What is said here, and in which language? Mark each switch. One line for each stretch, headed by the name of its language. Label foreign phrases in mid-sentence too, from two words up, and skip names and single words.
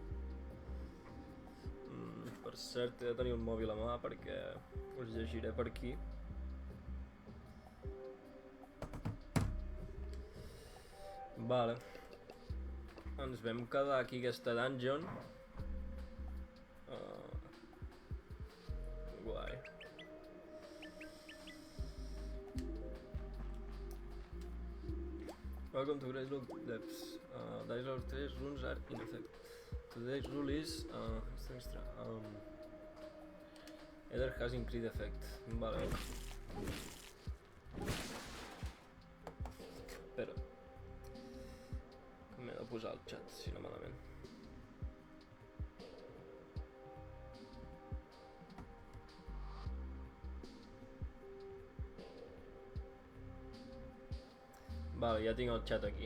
Catalan: Per cert, he de tenir un mòbil a mà perquè us llegiré per aquí. Vale. Ens vam quedar aquí aquesta dungeon. Guai.
English: Welcome to Grace Look Depths. Dice Lord 3 runes are in effect. Today's rule is extra. Ether has increased effect.
Catalan: Vale. Espera. M'he de posar al xat, si no malament. Vale, ja tinc el xat aquí.